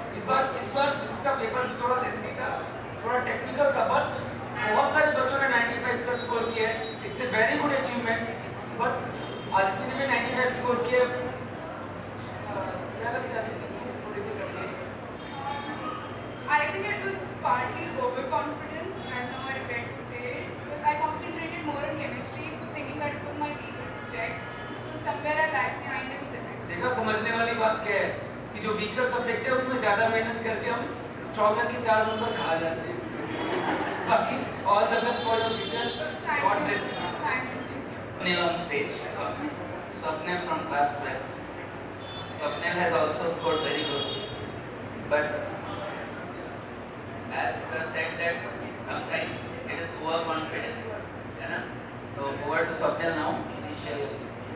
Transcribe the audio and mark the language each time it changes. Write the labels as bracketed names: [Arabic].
[Hindi] इस बार फिजिक्स का पेपर थोड़ा लेंथी था, थोड़ा टेक्निकल था, बट बहुत सारे बच्चों ने 95 प्लस स्कोर किया है। [English] it's a very good achievement, but [Hindi] Aditya ने भी 95 स्कोर किया। क्या लगता है थोड़ी सी करनी है? [English] I think it was partly overconfidence, and now I regret to say it, because I concentrated more on chemistry, thinking that it was my weaker subject. So somewhere I lagged behind in physics. [Hindi] देखा, समझने वाली बात क्या है कि जो weaker subject है उसमें ज़्यादा मेहनत करके हम स्ट्रॉगर की 4 नंबर खा जाते हैं। [English] बाकी all the best for your future, God bless you. Thank you. Swapnil on stage. Swapnil from class 12. Swapnil has also scored very good, but as sir said that sometimes it is overconfidence, है ना? So over to Swapnil now. Please share your views.